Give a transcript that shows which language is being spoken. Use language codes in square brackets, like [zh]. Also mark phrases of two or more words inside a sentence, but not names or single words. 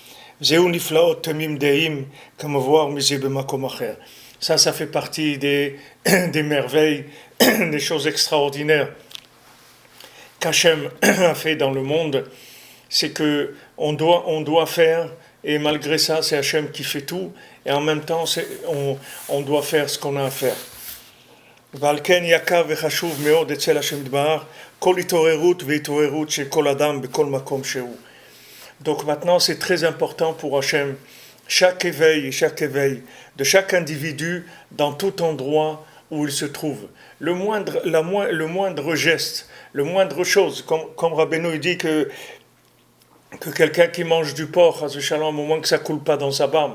[fr] Ça fait partie des merveilles, des choses extraordinaires qu'Hachem a fait dans le monde. C'est que on doit faire, et malgré ça, c'est Hachem qui fait tout, et en même temps, on doit faire ce qu'on a à faire. [he] ועל יקר וחשוב מאוד אצל השם יתברך כל התעוררות והתעוררות של כל אדם בכל מקום שהוא. [fr] Donc maintenant, c'est très important pour Hachem, chaque éveil de chaque individu dans tout endroit où il se trouve. Le moindre geste, le moindre chose, comme Rabbeinu dit que quelqu'un qui mange du porc, au moins que ça coule pas dans sa barbe.